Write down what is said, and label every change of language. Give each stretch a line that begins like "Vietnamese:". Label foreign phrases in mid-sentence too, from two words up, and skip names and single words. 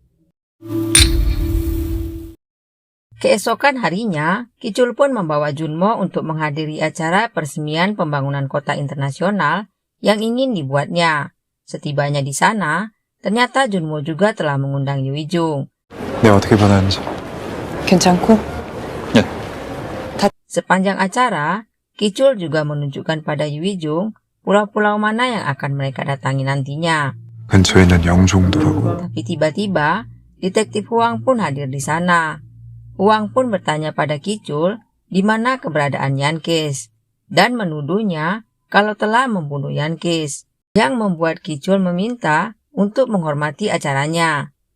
Indonesian: Keesokan harinya, Kicul pun membawa Junmo untuk menghadiri acara peresmian pembangunan kota internasional yang ingin dibuatnya. Setibanya di sana, ternyata Junmo juga telah mengundang Yuwijung.
Korean: 내가 어떻게 변하는지. 괜찮고? 네.
Indonesian: Sepanjang acara, Kicul juga menunjukkan pada Yuwijung pulau-pulau mana yang akan mereka datangi nantinya.
Korean: 근처에 있는 영종도라고.
Indonesian: Tapi tiba-tiba, detektif Huang pun hadir di sana. Huang pun bertanya pada Kicul di mana keberadaan Yankes dan menuduhnya kalau telah membunuh Yankes, yang membuat Kicul meminta untuk menghormati acaranya.